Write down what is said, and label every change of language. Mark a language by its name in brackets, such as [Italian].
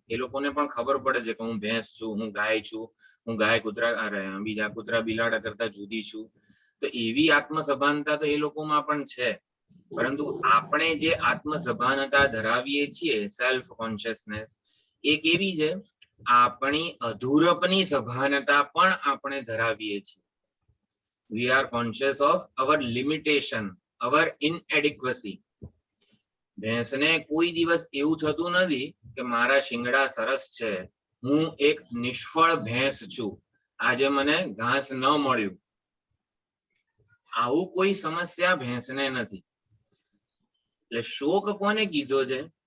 [Gujarati] એ લોકોને પણ ખબર પડે છે કે હું ભેંસ છું, હું ગાય છું, હું ગાય કૂતરા બીજા કૂતરા બિલાડા કરતા જુદી છું. તો એવી આત્મસભાનતા તો એ લોકોમાં પણ છે. પરંતુ આપણે જે આત્મસભાનતા ધરાવીએ છીએ, સેલ્ફ કોન્શિયસનેસ, એ કેવી છે, આપણી અધૂરપની સભાનતા પણ આપણે ધરાવીએ છીએ. [English] We are conscious of our limitation, our inadequacy. [Gujarati] ભેંસને કોઈ દિવસ એવું થતું નથી કે મારા શિંગડા સરસ છે, હું એક નિષ્ફળ ભેંસ છું, આજે મને ઘાસ ન મળ્યું. આવું કોઈ સમસ્યા ભેંસને નથી. એટલે શોક કોને કીધો છે?